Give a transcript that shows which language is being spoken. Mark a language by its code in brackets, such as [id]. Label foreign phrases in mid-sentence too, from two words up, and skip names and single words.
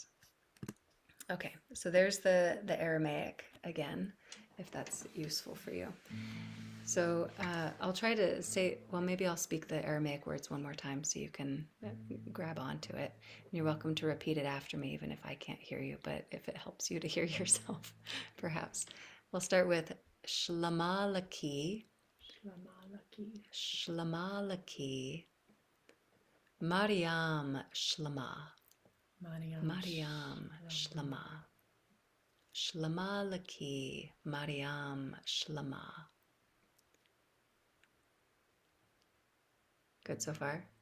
[en] Okay, so there's the Aramaic again, if that's useful for you. So I'll try to say, well, maybe I'll speak the Aramaic words one more time so you can grab onto it. And you're welcome to repeat it after me, even if I can't hear you, but if it helps you to hear yourself, perhaps. We'll start with Shlomalaki. [arc] Shlomalaki. Shlomalaki. Mariam Shlama. Mariam Shlama. Shlomalaki. Mariam Shlama. [en] Good so far.